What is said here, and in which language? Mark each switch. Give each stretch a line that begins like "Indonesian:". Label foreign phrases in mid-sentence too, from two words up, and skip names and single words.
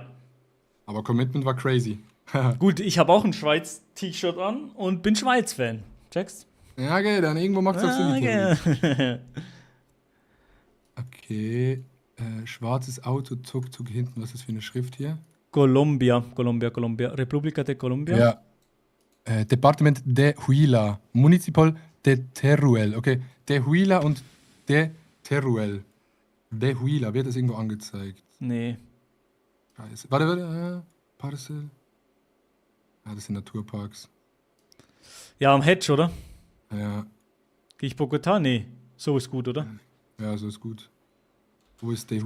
German: Aber Commitment war crazy. Gut, ich habe auch ein Schweiz-T-Shirt an und bin Schweiz-Fan. Checkst? Ja, okay, dann irgendwo macht's auch Sinn. Okay. Okay. Schwarzes Auto, Tuk-Tuk hinten. Was ist das für eine Schrift hier? Colombia. República de Colombia. Ja. Departement de Huila. Municipal de Teruel. Okay. De Huila und de Teruel. De Huila. Wird das irgendwo angezeigt? Nee. Scheiße. Warte. Parcel. Ah, das sind Naturparks. Ja, am Hedge, oder? Ja. Gehe ich Bogotá? Nee. So ist gut, oder? Ja, so ist gut. Wo ist de